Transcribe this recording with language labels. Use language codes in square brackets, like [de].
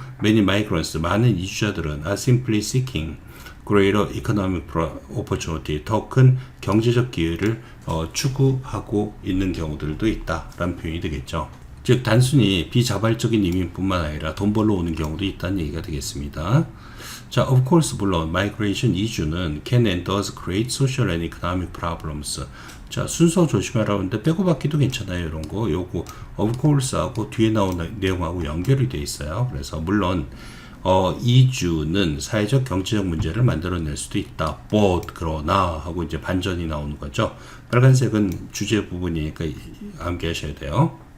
[en] Many migrants, [ko] 많은 이주자들은 [en] are simply seeking greater economic opportunity, [ko] 더 큰 경제적 기회를 추구하고 있는 경우들도 있다라는 표현이 되겠죠. 즉 단순히 비자발적인 이민뿐만 아니라 돈 벌러 오는 경우도 있다는 얘기가 되겠습니다. 자, [en] of course [ko] 물론 [en] migration [ko] 이주는 [en] can and does create social and economic problems. [ko] 자, 순서 조심하라고 하는데 빼고 받기도 괜찮아요. 이런 거 요거 of course하고 뒤에 나온 내용하고 연결이 돼 있어요. 그래서 물론 이주는 사회적 경제적 문제를 만들어낼 수도 있다. but 그러나 하고 이제 반전이 나오는 거죠. 빨간색은 주제 부분이니까 암기하셔야 돼요.